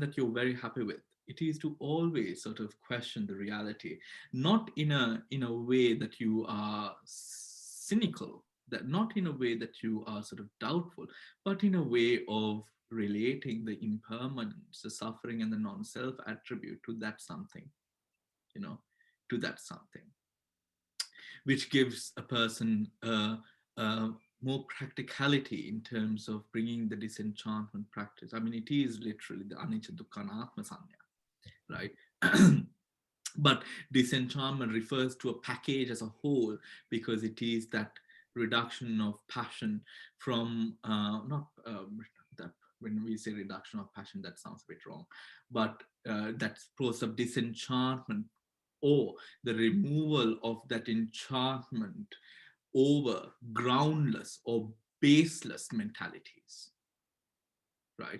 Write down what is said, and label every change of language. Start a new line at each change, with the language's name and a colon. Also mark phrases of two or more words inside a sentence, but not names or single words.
English: that you're very happy with, it is to always sort of question the reality, not in a way that you are cynical, that not in a way that you are sort of doubtful, but in a way of relating the impermanence, the suffering, and the non-self attribute to that something, to that something, which gives a person more practicality in terms of bringing the disenchantment practice. I mean, it is literally the
Pali: anicca dukkha anatma sanya,
English: right? But disenchantment refers to a package as a whole, because it is that reduction of passion from, that when we say reduction of passion, that sounds a bit wrong, but that process of disenchantment, or the removal of that enchantment over groundless or baseless mentalities, right?